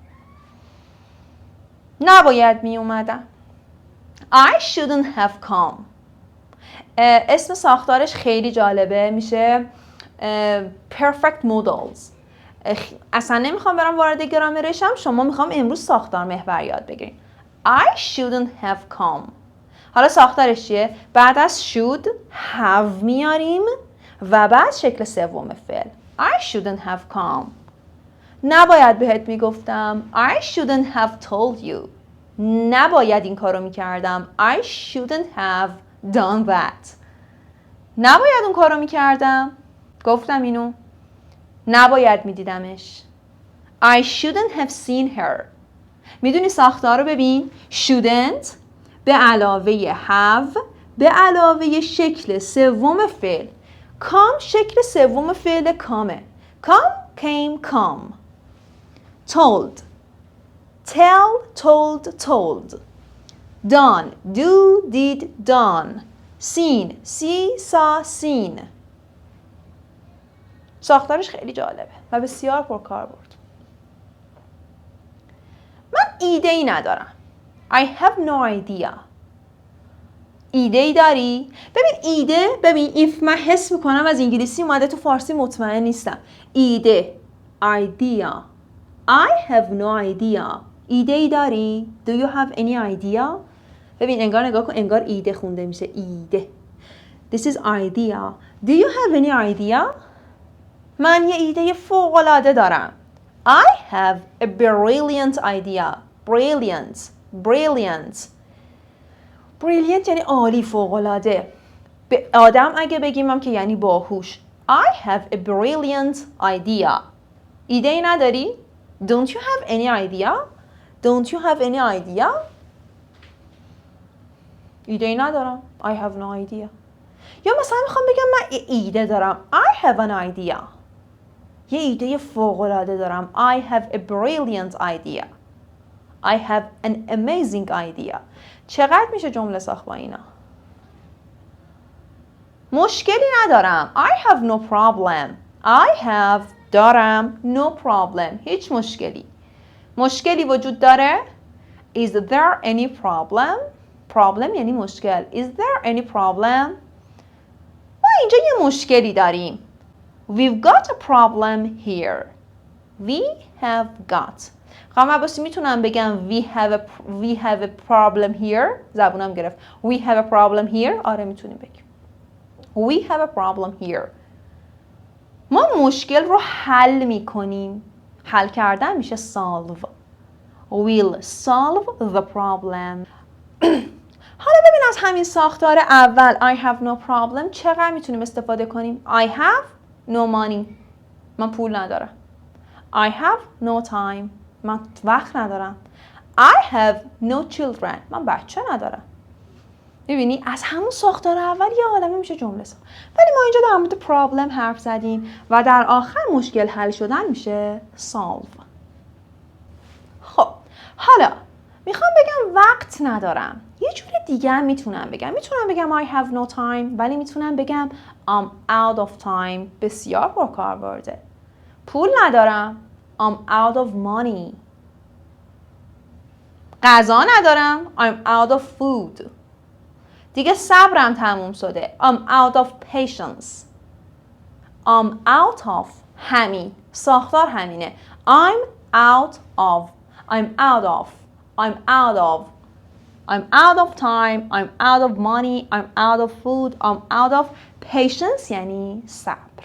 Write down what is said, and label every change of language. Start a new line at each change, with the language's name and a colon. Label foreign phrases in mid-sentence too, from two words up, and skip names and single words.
Persian: نباید می اومدم.
English: I shouldn't have come.
Persian: اسم ساختارش خیلی جالبه.
English: میشه perfect modals.
Persian: اصلا نمیخوام برم وارد گرامرشم. شما میخوام امروز ساختار محور یاد بگیریم.
English: I shouldn't have come.
Persian: حالا ساختارش چیه؟ بعد از
English: should have
Persian: میاریم و بعد شکل سوم فعل.
English: I shouldn't have come.
Persian: نباید بهت میگفتم.
English: I shouldn't have told you.
Persian: نباید این کارو میکردم.
English: I shouldn't have done that.
Persian: نباید اون کارو میکردم. گفتم اینو. نباید میدیدمش.
English: I shouldn't have seen her.
Persian: میدونی ساختار رو ببین. shouldn't به علاوه have به علاوه شکل سوم فعل. come شکل سوم فعل کامه.
English: come came come. told tell told told. done do did done. seen see saw seen.
Persian: ساختارش خیلی جالبه و بسیار پرکاربرد. من ایده ای ندارم.
English: I have no idea.
Persian: ایده ای داری؟ ببین ایده، ببین if من حس میکنم از انگلیسی اومده تو فارسی مطمئن نیستم.
English: ایده idea. I have no idea.
Persian: ایده ای داری؟
English: Do you have any idea?
Persian: ببین انگار نگاه کن، انگار ایده خونده میشه. ایده.
English: This is idea. Do you have any idea?
Persian: من یه ایده فوق‌العاده دارم.
English: I have a brilliant idea. Brilliant. Brilliant. Brilliant
Persian: یعنی عالی، فوق‌العاده. به آدم اگه بگیم هم که یعنی باهوش.
English: I have a brilliant idea.
Persian: ایده ای نداری؟
English: Don't you have any idea? Don't you have any idea?
Persian: ایده ای ندارم.
English: I have no idea.
Persian: یا مثلا میخوام بگم من ایده دارم.
English: I have an idea.
Persian: یه ایده فوق‌العاده دارم.
English: I have a brilliant idea. I have an amazing idea.
Persian: چقدر میشه جمله ساخت با اینا؟ مشکلی ندارم.
English: I have no problem. I have دارم no problem.
Persian: هیچ مشکلی. مشکلی وجود داره؟
English: Is there any problem?
Persian: Problem یعنی مشکل.
English: Is there any problem?
Persian: ما اینجا یه مشکلی داریم.
English: We've got a problem here. We have got.
Persian: خواهم عباسی میتونم بگم
English: we have a problem here.
Persian: زبونم گرفت.
English: We have a problem here.
Persian: آره میتونیم بگیم.
English: We have a problem here.
Persian: ما مشکل رو حل میکنیم. حل کردن میشه
English: solve. We'll solve the problem.
Persian: حالا ببین از همین ساختار اول
English: I have no problem
Persian: چقدر میتونیم استفاده کنیم؟
English: I have no money.
Persian: من پول ندارم.
English: I have no time.
Persian: من وقت ندارم.
English: I have no children.
Persian: من بچه ندارم. میبینی از همون ساختار اول یه عالمه میشه جمله ساخت. ولی ما اینجا در مورد پرابلم حرف زدیم و در آخر مشکل حل شدن میشه solve. خب حالا میخوام بگم وقت ندارم. یه جور دیگه هم میتونم بگم
English: I have no time،
Persian: ولی میتونم بگم I'm out of time. بسیار پرکاربرده. پول ندارم
English: I'm out of money.
Persian: غذا ندارم
English: I'm out of food.
Persian: دیگه صبرم تموم شده
English: I'm out of patience. I'm out of
Persian: همین ساختار همینه
English: I'm out of I'm out of time, I'm out of money, I'm out of food, I'm out of patience
Persian: یعنی صبر.